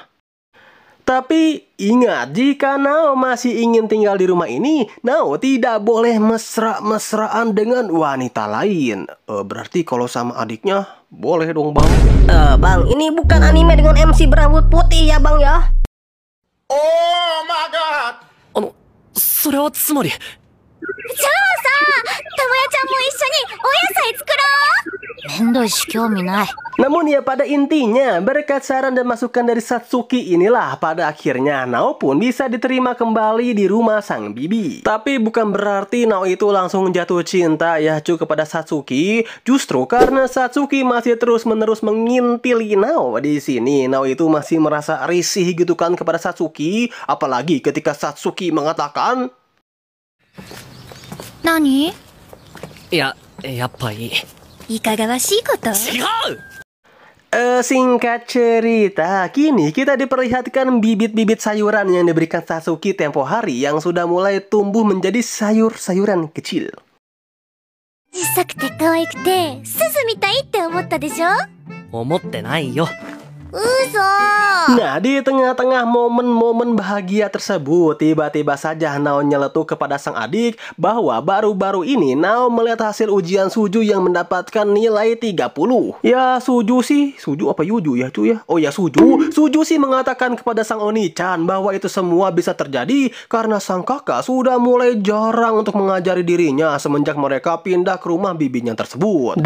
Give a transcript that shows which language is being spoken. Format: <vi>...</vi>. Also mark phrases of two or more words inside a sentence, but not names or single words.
<id>Tapi ingat, jika Nao masih ingin tinggal di rumah ini, Nao tidak boleh mesra-mesraan dengan wanita lain. Berarti kalau sama adiknya, boleh dong bang. Bang, ini bukan anime dengan MC berambut putih ya bang ya?</id> <en>Oh my god!</en> <ja>それはつまり。じゃあさ、たまやちゃんも一緒にお野菜作ろう。めんどいし興味ない。</ja> <id>Namun ya pada intinya, berkat saran dan masukan dari Satsuki inilah pada akhirnya Nao pun bisa diterima kembali di rumah sang bibi. Tapi bukan berarti Nao itu langsung jatuh cinta ya cu kepada Satsuki. Justru karena Satsuki masih terus-menerus mengintili Nao di sini, Nao itu masih merasa risih gitu kan kepada Satsuki. Apalagi ketika Satsuki mengatakan,</id> <ja>何？いや、やっぱいい。いかがわしいこと？違う！</ja> <id>Singkat cerita, kini kita diperlihatkan bibit-bibit sayuran yang diberikan Satsuki tempo hari yang sudah mulai tumbuh menjadi sayur-sayuran kecil.</id> <ja>小さくて可愛くてすずみたいって思ったでしょ？思ってないよ。嘘。</ja> <id>Nah, di tengah-tengah momen-momen bahagia tersebut, tiba-tiba saja Nao nyeletuk kepada sang adik bahwa baru-baru ini Nao melihat hasil ujian Suju yang mendapatkan nilai 30. Ya, Suju sih, Suju apa Yuju ya cu ya? Oh ya Suju, Suju sih mengatakan kepada sang Oni-chan bahwa itu semua bisa terjadi karena sang kakak sudah mulai jarang untuk mengajari dirinya semenjak mereka pindah ke rumah bibinya tersebut.</id>